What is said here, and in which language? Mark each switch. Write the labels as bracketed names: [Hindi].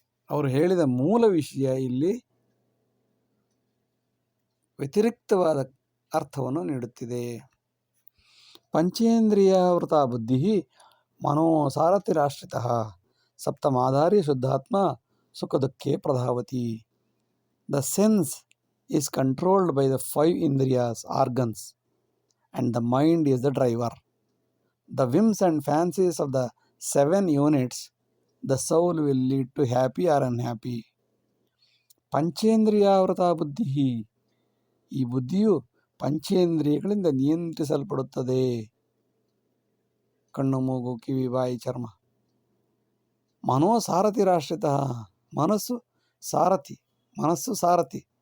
[Kannada] ಅವರು ಹೇಳಿದ ಮೂಲ ವಿಷಯ ಇಲ್ಲಿ ವ್ಯತಿರಿಕ್ತವಾದ ಅರ್ಥವನ್ನು ನೀಡುತ್ತಿದೆ. [Sanskrit] ಪಂಚೇಂದ್ರಿಯಾವೃತ ಬುದ್ಧಿ ಮನೋಸಾರಥಿರಾಶ್ರಿತಃ ಸಪ್ತಮಾಧಾರಿ ಶುದ್ಧಾತ್ಮ ಸುಖ ದುಃಖೇ ಪ್ರಧಾವತಿ. [English] The sense is controlled by the 5 indriyas organs and the mind is the driver. The whims and fancies of the 7 units, the soul will lead to happy or unhappy. [Kannada] ಪಂಚೇಂದ್ರಿಯಾವೃತ ಬುದ್ಧಿ, ಈ ಬುದ್ಧಿಯು ಪಂಚೇಂದ್ರಿಯಗಳಿಂದ ನಿಯಂತ್ರಿಸಲ್ಪಡುತ್ತದೆ. ಕಣ್ಣು, ಮೂಗು, ಕಿವಿ, ಬಾಯಿ, ಚರ್ಮ. ಮನೋಸಾರಥಿರಾಶ್ರಿತ, ಮನಸ್ಸು ಸಾರಥಿ.